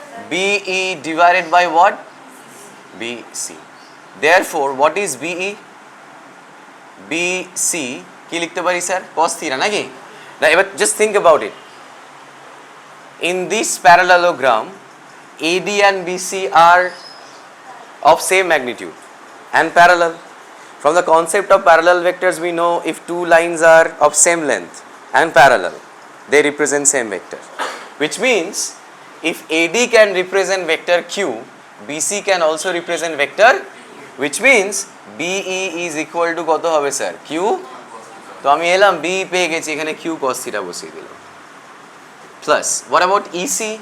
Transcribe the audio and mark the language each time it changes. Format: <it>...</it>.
<en>BE divided by what? BC. Therefore what is BE? BC</en> <bn>কি লিখতে পারি sir?</bn> <en>cos theta</en> <bn>নাকি? না, এবার</bn> <en>just think about it. In this parallelogram AD and BC are of same magnitude and parallel. From the concept of parallel vectors we know if two lines are of same length and parallel, they represent same vector, which means if AD can represent vector Q, BC can also represent vector, which means BE is equal to</en> <bn>কত হবে sir? Q। তো আমি এলাম B পেয়ে গেছি, এখানে Q cos theta বসিয়ে দিলাম।</bn> <en>Plus what about EC?</en>